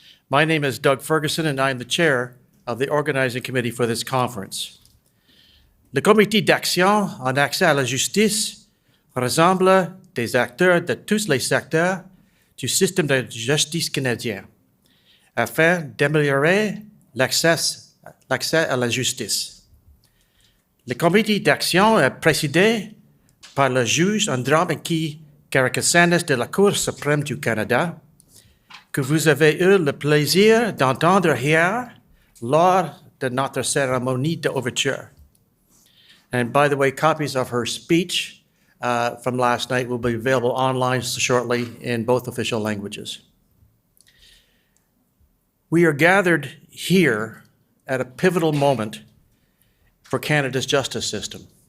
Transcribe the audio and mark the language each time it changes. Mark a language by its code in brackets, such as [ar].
[en] My name is Doug Ferguson, and I am the chair of the organizing committee for this conference. [fr] Le Comité d'action en accès à la justice rassemble des acteurs de tous les secteurs du système de justice canadien afin d'améliorer l'accès à la justice. Le comité d'action est présidé par le juge en droit qui Caracassanes de la Cour suprême du Canada, que vous avez eu le plaisir d'entendre hier lors de notre cérémonie d'ouverture. [en] And by the way, copies of her speech from last night will be available online shortly in both official languages. We are gathered here at a pivotal moment for Canada's justice system.